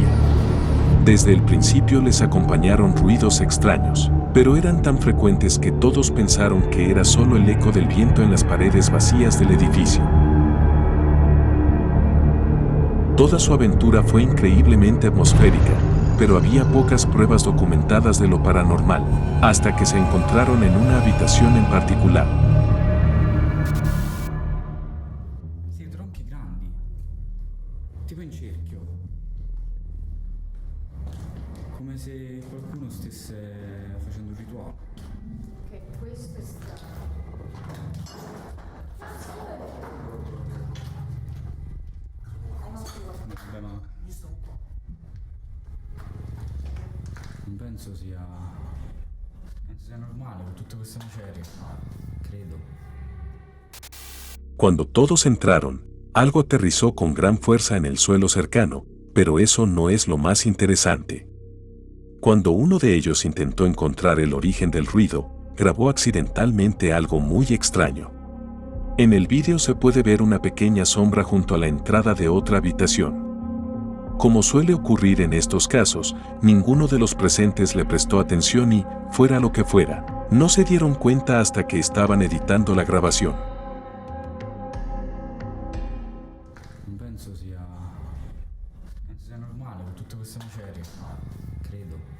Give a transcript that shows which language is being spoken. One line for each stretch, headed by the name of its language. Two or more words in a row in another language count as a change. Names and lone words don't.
Spanish: Desde el principio les acompañaron ruidos extraños, pero eran tan frecuentes que todos pensaron que era solo el eco del viento en las paredes vacías del edificio. Toda su aventura fue increíblemente atmosférica, pero había pocas pruebas documentadas de lo paranormal, hasta que se encontraron en una habitación en particular.
Italian: Sì, tronchi grandi, tipo in cerchio, come se qualcuno stesse facendo un rituale. Che questo è stato. Vabbè, ma non penso sia normale con tutte queste macerie, credo.
Spanish: Cuando todos entraron, algo aterrizó con gran fuerza en el suelo cercano, pero eso no es lo más interesante. Cuando uno de ellos intentó encontrar el origen del ruido, grabó accidentalmente algo muy extraño. En el vídeo se puede ver una pequeña sombra junto a la entrada de otra habitación. Como suele ocurrir en estos casos, ninguno de los presentes le prestó atención y, fuera lo que fuera, no se dieron cuenta hasta que estaban editando la grabación.
Italian: Non penso sia normale con tutte queste macerie, credo.